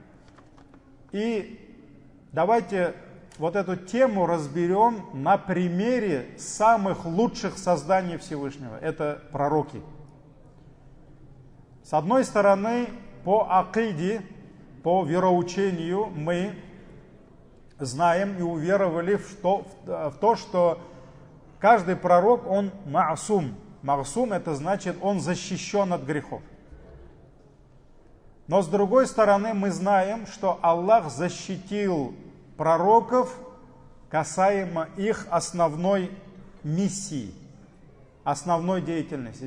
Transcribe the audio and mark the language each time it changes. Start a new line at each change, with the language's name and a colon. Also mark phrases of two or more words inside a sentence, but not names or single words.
Russian: И давайте вот эту тему разберем на примере самых лучших созданий Всевышнего. Это пророки. С одной стороны, по акиде, по вероучению мы знаем и уверовали в то, что каждый пророк, он ма'сум. Ма'сум — это значит, он защищен от грехов. Но с другой стороны, мы знаем, что Аллах защитил пророков касаемо их основной миссии, основной деятельности.